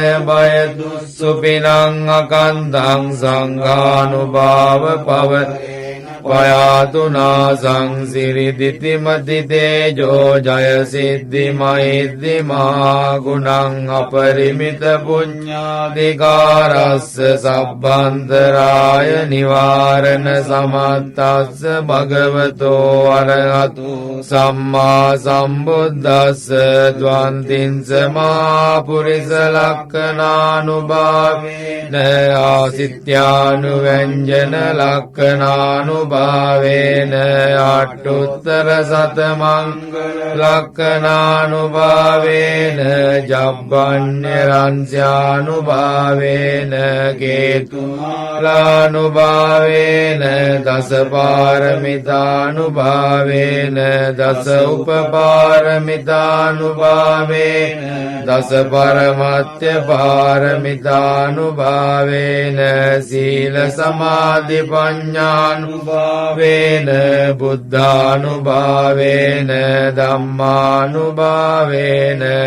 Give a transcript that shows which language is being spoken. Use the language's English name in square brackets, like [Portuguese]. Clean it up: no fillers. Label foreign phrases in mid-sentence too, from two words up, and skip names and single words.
[Pali] බය දුස්සුපිනං අකන්තං සංඝානුභාව පවරේන පයාතුනාසං සිරිදිතිමති තේජෝ ජය සිද්ධි මහිද්දි මහා ගුණං අපරිමිත පුඤ්ඤාධිකාරස්ස සබ්බන්තරාය නිවාරණ සමත්තස්ස භගවතෝ අරහතෝ සම්මා සම්බුද්දස්ස ද්වන්තිං මහා පුරිස ලක්ඛනානුභාවේන ආසිත්‍යානුව්‍යංජන ලක්ඛනානුභාවේන අට්ඨුත්තර සතමංගල ලක්ඛනානුභාවේන ජබ්බඤ්ඤරංස්‍යානුභාවේන කේතුමාලානුභාවේන දසපාරමිතානුභාවේන දස උපපාරමිතානුභාවේන දස පරමත්‍ය පාරමිතානුභාවේන සීල සමාධි පඤ්ඤානුභාවේන බුද්ධානුභාවේන ධම්මානුභාවේන